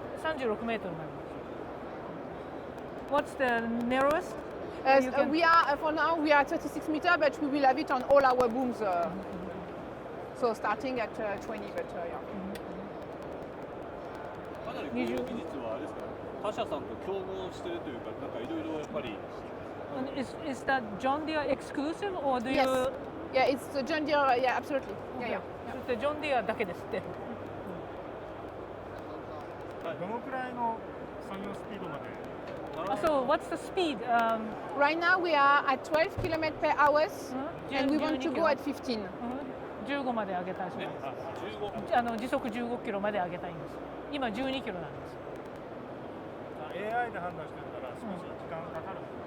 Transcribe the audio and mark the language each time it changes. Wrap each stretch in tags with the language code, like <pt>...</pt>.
<ja>36メートルになります。</ja> <en>What's the narrowest? We are for now we are 36 meter, but we will have it on all our booms. So starting at 20, but yeah.</en> <ja>かなりこの技術はあれですか？他社さんと競合してるというか、なんかいろいろやっぱり。</ja> <en>Is that John Deere exclusive or do you? Yes. Yeah, it's the John Deere. Yeah, absolutely. Yeah, yeah.</en> <ja>そしてジョンディアだけですって。どのくらいの作業スピードまで？</ja> <en>So what's the speed? Right now we are at 12 km per hour, and we want to go at 15.</en> <ja>15まで上げたいですね。時速15キロまで上げたいんです。今12キロなんです。 AI で判断してるから少し時間かかる。</ja>